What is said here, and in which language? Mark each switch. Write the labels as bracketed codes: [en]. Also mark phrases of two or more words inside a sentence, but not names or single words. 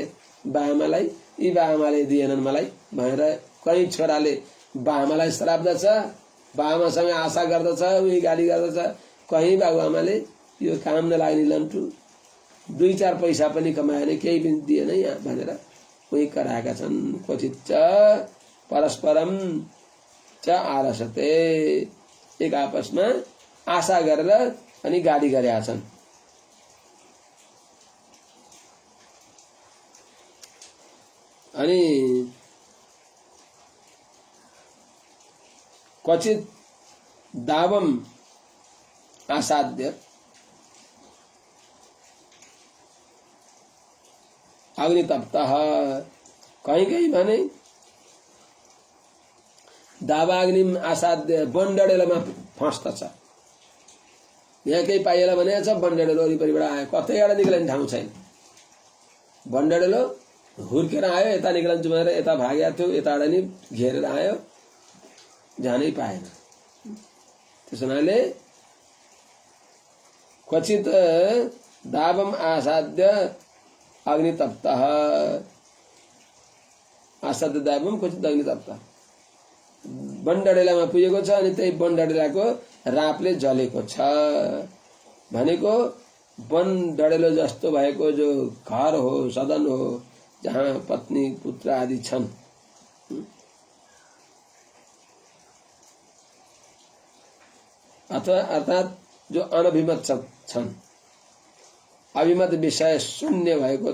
[ne] बाआमालाई यी बाआमाले दिएनन् मलाई भनेर कहीँ छोराले बाआमालाई श्राप दछ, बाआमासँग आशा गर्दछ, उही गाली गर्दछ। कहीँ बाबुआमाले यो काम नलाग्ने लन्टु 2-4 पैसा पनि कमाएन, केही पनि दिएन यहाँ भनेर उही कराएका छन्। [sa] क्वचित च परस्परम च आलसते, [ne] एक आपसमा आशा गरेर अनि गाली गरेका छन्। [sa] अनि क्वचित दावम आसाद्य अग्नितप्तः, [ne] कहीं कहीं भने [sa] दावाग्निम आसाद्य [ne] बनडडेलोमा फस्दछ। यहाँ केही पाइएला भनेको छ, बनडडेलो वरिपरिबाट आयो, कतैबाट निक्लिने ठाउँ छैन। बनडडेलो हुर्केर आयो, यता निक्लन्छु भनेर यता भागेको थियो, यताबाट नि घेरेर आयो, जानै पाएन। त्यस हुनाले [sa] क्वचित दावम आसाद्य अग्नितप्तः, आसाद्य दावम क्वचित अग्नितप्तः, [ne] बनडडेलामा पुगेको छ अनि त्यही बनडडेलाको रापले जलेको छ। भनेको बनडडेलो जस्तो भएको जो घर हो, सदन हो, जहाँ पत्नी पुत्र आदि छन्, अथवा अर्थात जो अनभिमत छन्, अभिमत विषय शून्य भएको